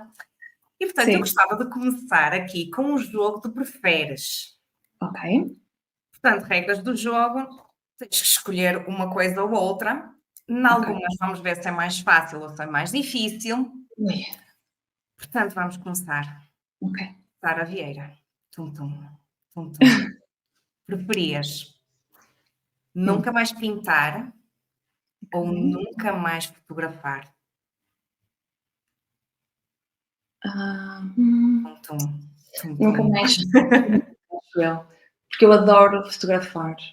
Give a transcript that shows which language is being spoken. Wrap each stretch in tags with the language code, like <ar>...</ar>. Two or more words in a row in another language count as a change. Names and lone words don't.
<pt>E portanto, eu gostava de começar aqui com um jogo de preferes. Ok. Portanto, regras do jogo, tens que escolher uma coisa ou outra. Em algumas vamos ver se é mais fácil ou se é mais difícil. Ui. Portanto, vamos começar. Ok. Sara Vieira. Tum, tum, tum, tum. Preferias nunca mais pintar ou nunca mais fotografar? Tum, tum, tum, Nunca tum. mais, acho eu, porque eu adoro fotografar.</pt>